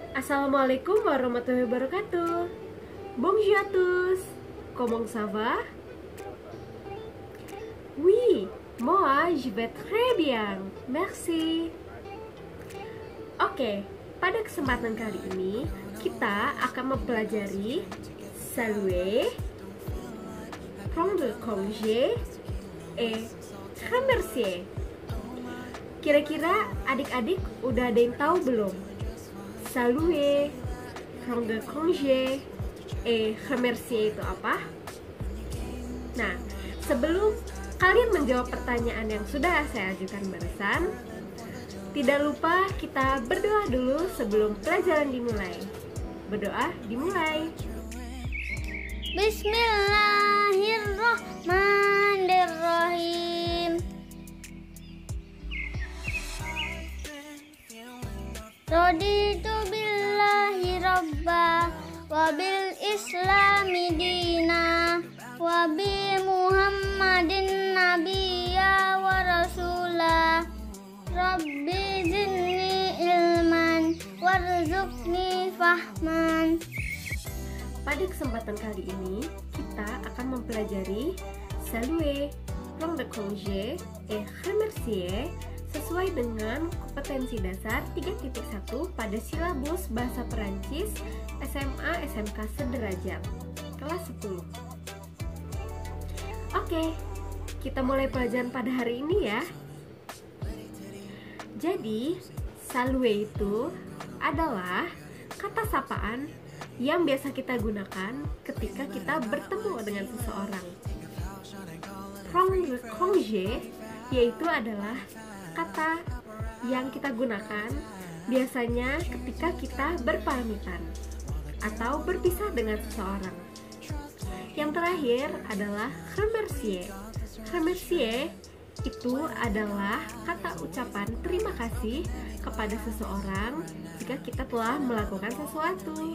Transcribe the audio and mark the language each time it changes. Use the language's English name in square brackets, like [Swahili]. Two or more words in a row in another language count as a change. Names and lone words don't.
[Arabic] السلام عليكم ورحمة الله وبركاته. [French] Bonjour à tous. Comment ça va? Oui, moi je vais très bien. Merci. [Indonesian] Oke, pada kesempatan kali ini kita akan mempelajari [French] saluer, prendre congé, et remercier. [Indonesian] Kira-kira adik-adik udah ada yang tahu belum? [French] Saluer, prendre congé, et remercier [Indonesian] itu apa? Nah, sebelum kalian menjawab pertanyaan yang sudah saya ajukan barusan, tidak lupa kita berdoa dulu sebelum pelajaran dimulai. Berdoa dimulai. [Arabic] بسم الله الرحمن الرحيم. رضيت بالله ربا وبالإسلام دينا وبمحمد نبيا ورسولا. رب زدني علما وارزقني فهما. [Indonesian] Pada kesempatan kali ini kita akan mempelajari [French] saluer, prendre congé, et remercier [Indonesian] sesuai dengan kompetensi dasar 3.1 pada silabus Bahasa Perancis SMA SMK Sederajat kelas 10. Oke, kita mulai pelajaran pada hari ini ya. Jadi, saluer itu adalah kata sapaan yang biasa kita gunakan ketika kita bertemu dengan seseorang. [French] Prendre congé [Indonesian] yaitu adalah kata yang kita gunakan biasanya ketika kita berpamitan atau berpisah dengan seseorang. Yang terakhir adalah remercier. Remercier itu adalah kata ucapan terima kasih kepada seseorang jika kita telah melakukan sesuatu.